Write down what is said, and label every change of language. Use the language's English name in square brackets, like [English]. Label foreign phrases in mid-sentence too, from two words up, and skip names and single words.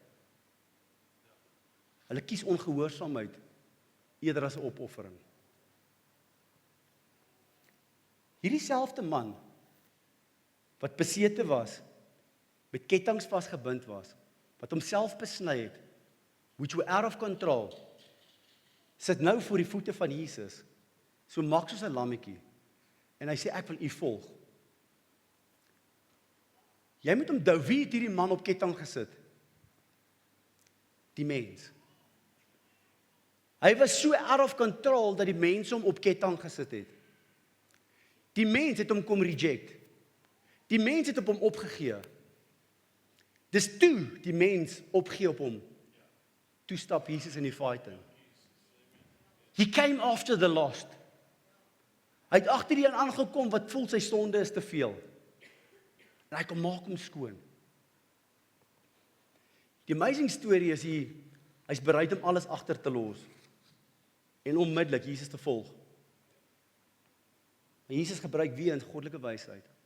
[Afrikaans] Hulle kies ongehoorsaamheid eerder as 'n opoffering. Hierdie selfde man wat besete was, met kettinge vasgebind was, wat homself besny het, [English] which were out of control, [Afrikaans] sit nou voor die voete van Jesus, so mak soos 'n lammetjie, en hy sê, ek wil U volg. Jy moet onthou, wie het hierdie man op ketting gesit? Die mens. Hy was so [English] out of control, [Afrikaans] dat die mense hom op ketting gesit het. Die mens het hom kom reject. Die mens het op hom opgegee. Dis toe die mens opgee op hom. Toe stap Jesus in die fight in. [English] He came after the lost. [Afrikaans] Hy het agter die een aangekom wat voel sy sonde is te veel. En hy kom maak hom skoon. Die amazing story is hy's bereid om alles agter te los. En onmiddellik Jesus te volg. En Jesus gebruik weer 'n goddelike wysheid.